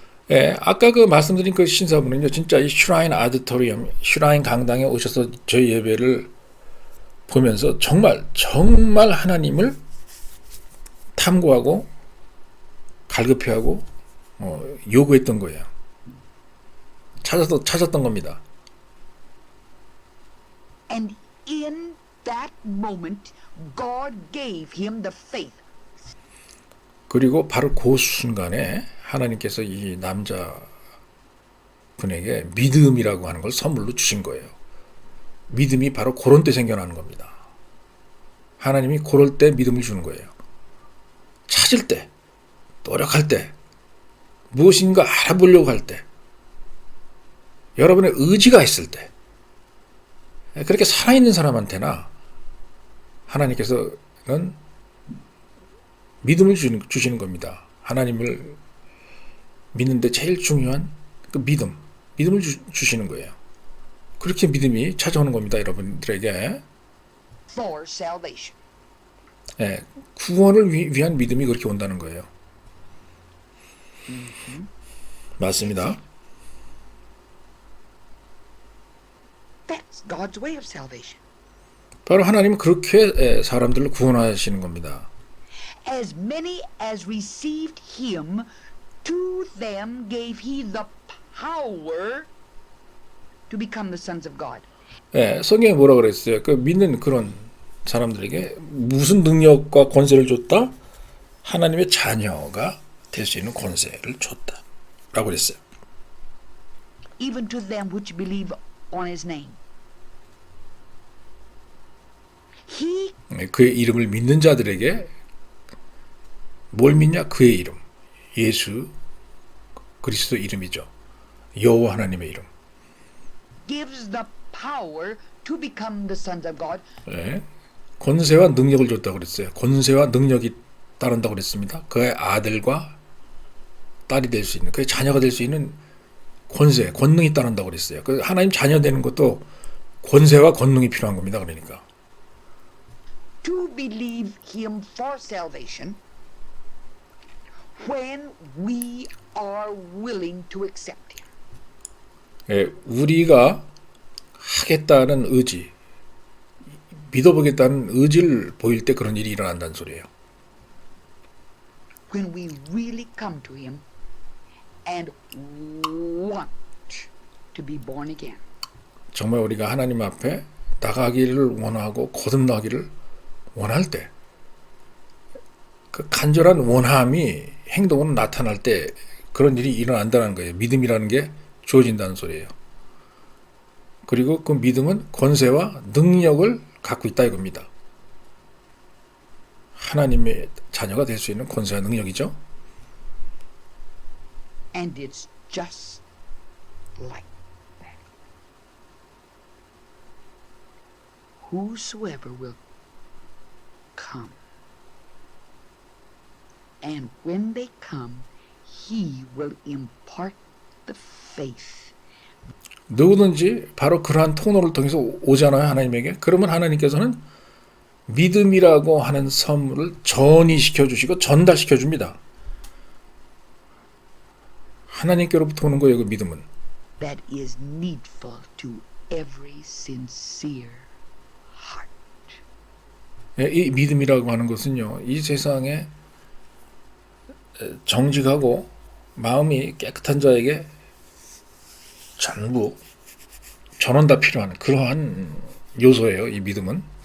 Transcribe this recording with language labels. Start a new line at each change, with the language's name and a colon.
Korean: 예, 아까 그 말씀드린 그 신사분은요, 진짜 이 슈라인 아디토리엄, 슈라인 강당에 오셔서 저희 예배를 보면서 정말 하나님을 탐구하고 갈급해하고 요구했던 거예요. 찾았던 겁니다.
English: And in that moment, God gave him the faith.
Korean: 그리고 바로 그 순간에 하나님께서 이 남자 분에게 믿음이라고 하는 걸 선물로 주신 거예요. 믿음이 바로 그런 때 생겨나는 겁니다. 하나님이 그럴 때 믿음을 주는 거예요. 찾을 때, 노력할 때, 무엇인가 알아보려고 할 때, 여러분의 의지가 있을 때, 그렇게 살아있는 사람한테나 하나님께서는 믿음을 주시는 겁니다. 하나님을 믿는데 제일 중요한 그 믿음을 주시는 거예요. 그렇게 믿음이 찾아오는 겁니다, 여러분들에게.
English: For salvation.
Korean: 예, 구원을 위한 믿음이 그렇게 온다는 거예요. 맞습니다.
English: That's God's way of salvation.
Korean: 바로 하나님은 그렇게 사람들을 구원하시는 겁니다.
English: As many as received him, to them gave he the power to become the sons of God.
Korean: 예, 성경에 뭐라 그랬어요? 그 믿는 그런 사람들에게 무슨 능력과 권세를 줬다? 하나님의 자녀가 될 수 있는 권세를 줬다라고 그랬어요.
English: Even to them which believe on his name. He
Korean: 그의 이름을 믿는 자들에게 뭘 믿냐? 그의 이름. 예수 그리스도 이름이죠. 여호와 하나님의 이름.
English: gives the power to become the sons of God.
Korean: 예, 권세와 능력을 줬다고 그랬어요. 권세와 능력이 따른다고 그랬습니다. 그의 아들과 딸이 될 수 있는, 그의 자녀가 될 수 있는 권세, 권능이 따른다고 그랬어요. 그 하나님 자녀 되는 것도 권세와 권능이 필요한 겁니다. 그러니까.
English: To believe him for salvation when we are willing to accept him.
Korean: 예, 우리가 하겠다는 의지, 믿어보겠다는 의지를 보일 때 그런 일이 일어난다는 소리예요.
English: When we really come to him and want to be born again.
Korean: 정말 우리가 하나님 앞에 나가기를 원하고 거듭나기를 원할 때, 그 간절한 원함이 행동으로 나타날 때 그런 일이 일어난다는 거예요. 믿음이라는 게 주어진다는 소리예요. 그리고 그 믿음은 권세와 능력을 갖고 있다 이겁니다. 하나님의 자녀가 될 수 있는 권세와 능력이죠.
English: And it's just like that. Whosoever will come. And when they come, he will impart the faith.
Korean: 누구든지 바로 그러한 통로를 통해서 오잖아요. 하나님에게. 그러면 하나님께서는 믿음이라고 하는 선물을 전이시켜 주시고 전달시켜 줍니다. 하나님께로부터 오는 거예요. 그 믿음은.
English: That is needful to every sincere heart.
Korean: 예, 이 믿음이라고 하는 것은요. 이 세상에 정직하고 마음이 깨끗한 자에게 전부 전원 다 필요한 그러한 요소예요. 이 믿음은.